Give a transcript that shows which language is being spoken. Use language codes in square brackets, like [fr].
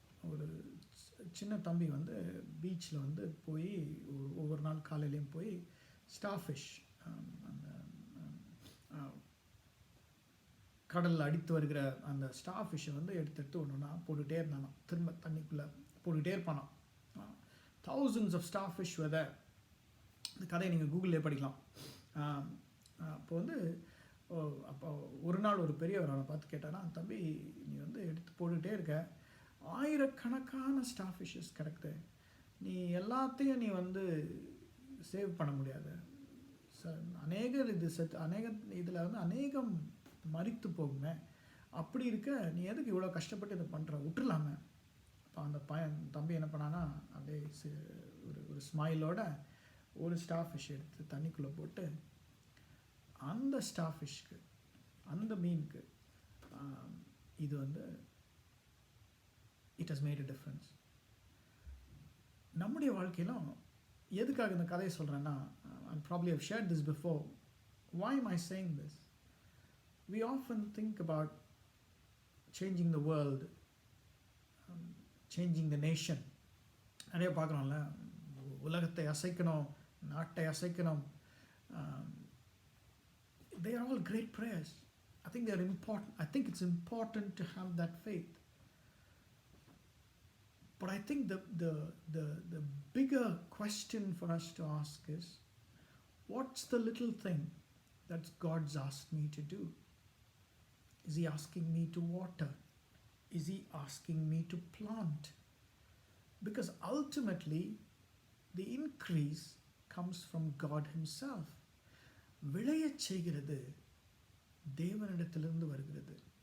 [ta] ஒரு சின்ன தம்பி பீச்சில் போய் ஒவ்வொரு நாள் காலையிலையும் போய் ஸ்டார்ஃபிஷ், அந்த கடலில் அடித்து வருகிற அந்த ஸ்டார்ஃபிஷ்ஷை எடுத்து ஒன்றுனா போட்டுகிட்டே இருந்தானோ, திரும்ப தண்ணிக்குள்ளே போட்டுக்கிட்டே இருப்பானோ. [en] thousands of starfish were there. [ta] இந்த கதையை நீங்கள் கூகுளிலே படிக்கலாம். அப்போ அப்போ ஒரு நாள் ஒரு பெரியவர் அவனை பார்த்து கேட்டானா, தம்பி நீ எடுத்து போட்டுகிட்டே இருக்க, ஆயிரக்கணக்கான ஸ்டார்ஃபிஷஸ் கிடக்குது, நீ எல்லாத்தையும் நீ சேவ் பண்ண முடியாது, அநேகர் இதில் அநேகம் மரித்து போகுமே, அப்படி இருக்க நீ எதுக்கு இவ்வளோ கஷ்டப்பட்டு இதை பண்ணுற, விட்டுலாமே. அப்போ அந்த தம்பி என்ன பண்ணான்னா, அப்படியே ஒரு ஸ்மைலோட ஒரு ஸ்டார்ஃபிஷ் எடுத்து தண்ணிக்குள்ளே போட்டு அந்த ஸ்டார்ஃபிஷ்க்கு, அந்த மீனுக்கு இது [en] It has made a difference. [ta] நம்முடைய வாழ்க்கையிலும் எதுக்காக இந்த கதையை சொல்கிறேன்னா, [en] and probably I've shared this before. Why am I saying this? We often think about changing the world, changing the nation. [ta] நிறைய பார்க்குறோம்ல, உலகத்தை அசைக்கணும், நாட்டை அசைக்கணும். [en] They are all great prayers. I think they are important. I think it's important to have that faith. But I think the bigger question for us to ask is, what's the little thing that God's asked me to do? Is He asking me to water? Is He asking me to plant? Because ultimately, the increase comes from God Himself. [ta] விளையச் செய்கிறது தேவனிடத்திலிருந்து வருகிறது.